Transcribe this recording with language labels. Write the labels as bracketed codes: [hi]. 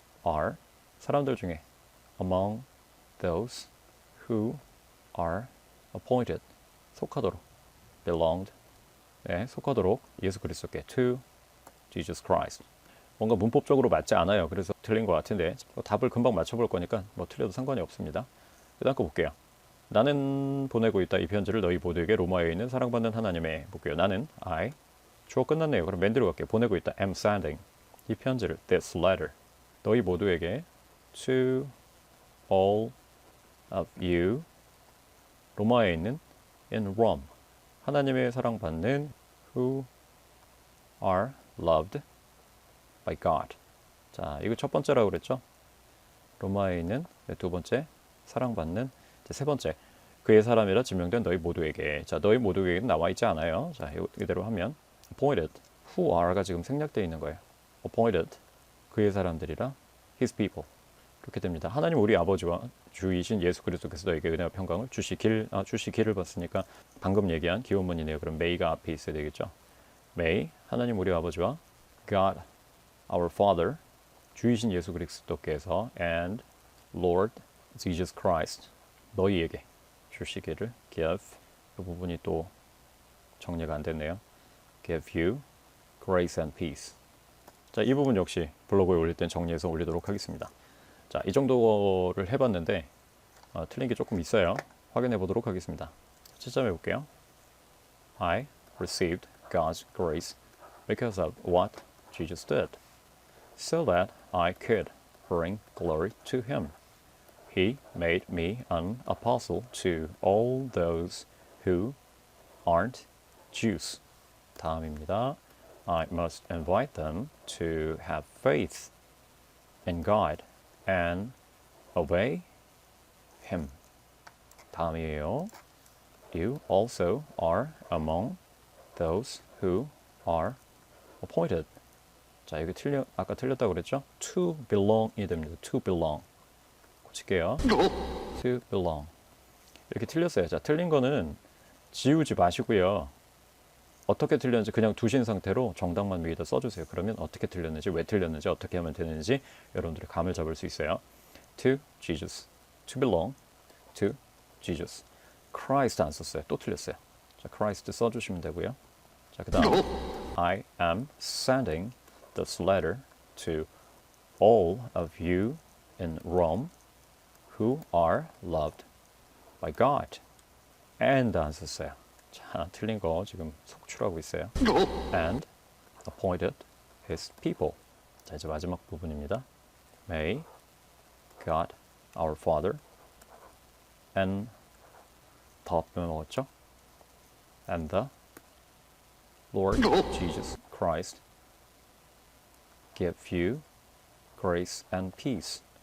[ko] are 사람들 중에 [en] among those who are appointed [ko] 속하도록 belonged 네, 속하도록 예수 그리스도께 [en] to Jesus Christ [ko] 뭔가 문법적으로 맞지 않아요. 그래서 틀린 것 같은데 답을 금방 맞춰볼 거니까 뭐 틀려도 상관이 없습니다. 그 다음 거 볼게요. 나는 보내고 있다 이 편지를 너희 모두에게 로마에 있는 사랑받는 하나님의 볼게요. 나는 I 주어 끝났네요. 그럼 맨 뒤로 갈게요. 보내고 있다 [en] am sending [ko] 이 편지를 [en] this letter [ko] 너희 모두에게 [en] to all of you [ko] 로마에 있는 [en] in Rome [ko] 하나님의 사랑받는 [en] who are loved by God. [ko] 자, 이거 첫 번째라고 그랬죠? 로마에 있는 두 번째 사랑받는 세 번째 그의 사람이라 지명된 너희 모두에게. 자, 너희 모두에게는 나와 있지 않아요. 자, 이대로 하면 [en] appointed who are [ko] 가 지금 생략되어 있는 거예요. appointed 그의 사람들이라 [en] his people [ko] 그렇게 됩니다. 하나님 우리 아버지와 주이신 예수 그리스도께서 너에게 은혜와 평강을 주시기를 봤으니까 방금 얘기한 기원문이네요. 그럼 may가 앞에 있어야 되겠죠. may 하나님 우리 아버지와 [en] God our Father [ko] 주이신 예수 그리스도께서 [en] and Lord Jesus Christ [ko] 너희에게 주시기를 give 이 부분이 또 정리가 안 됐네요. [en] give you grace and peace. [ko] 자, 이 부분 역시 블로그에 올릴 땐 정리해서 올리도록 하겠습니다. 자, 이 정도를 해봤는데 틀린 게 조금 있어요. 확인해 보도록 하겠습니다. 채점해 볼게요. [en] I received God's grace because of what Jesus did, so that I could bring glory to Him. He made me an apostle to all those who aren't Jews. [ko] 다음입니다. [en] I must invite them to have faith in God and obey Him. [ko] 다음이에요. [en] You also are among those who are appointed. [ko] 자, 이거 아까 틀렸다고 그랬죠? [en] To belong [ko] 이 됩니다. [en] To belong. [ko] 고칠게요. [en] To belong. [ko] 이렇게 틀렸어요. 자, 틀린 거는 지우지 마시고요. 어떻게 틀렸는지 그냥 두신 상태로 정답만 위에다 써주세요. 그러면 어떻게 틀렸는지, 왜 틀렸는지, 어떻게 하면 되는지 여러분들이 감을 잡을 수 있어요. [en] To Jesus. To belong to Jesus. Christ [ko] 안 썼어요. 또 틀렸어요. 자, Christ 써주시면 되고요. 자, 그 다음 [en] I am sending this letter to all of you in Rome who are loved by God. [ko] And 안 썼어요. 자, 틀린 거 지금 속출하고 있어요. [en] And appointed his people. [ko] 자, 이제 마지막 부분입니다. [en] May God, our Father, [ko] and 더 빼먹었죠? [en] And the Lord Jesus Christ give you grace and peace.